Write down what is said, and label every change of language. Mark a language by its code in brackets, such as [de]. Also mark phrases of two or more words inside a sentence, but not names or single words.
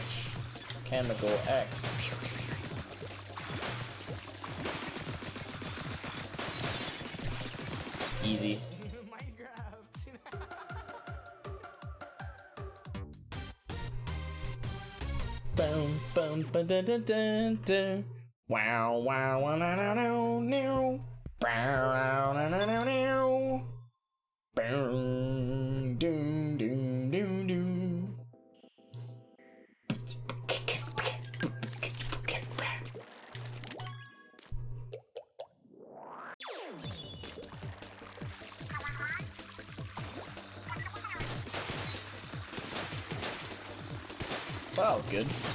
[en] Chemical X. Easy. Boom, boom, ba da da da da. Wow, wow, wow, no, no, no, no. Bow, no, no, no, no. Boom, doom, doom, doom, doom. Well, that was good.